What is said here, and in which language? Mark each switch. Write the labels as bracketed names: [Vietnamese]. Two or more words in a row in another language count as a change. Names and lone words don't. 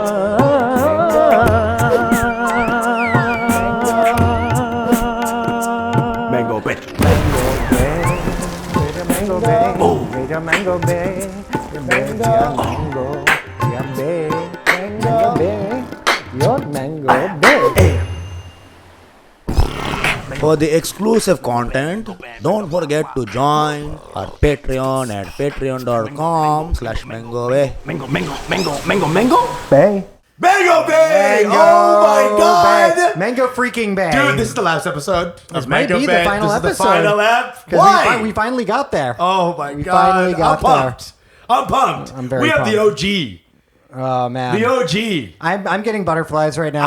[English] Mango Bay. Mango Bay, Mango Bay, Mango Bay, Mango Bay, your Mango Bay. For the exclusive content, don't forget to join our Patreon at patreon.com/mangobe. Mango Bay. Bay. Mango Bay! Oh my god! Mango freaking Bay. Dude, this is the last episode of might Mango be the Bay. final this is episode. the final app. 'Cause Why? we finally got there. Oh my We god! finally got I'm pumped. I'm pumped. I'm very We have the pumped. OG. Oh man. The OG. I'm getting butterflies right now.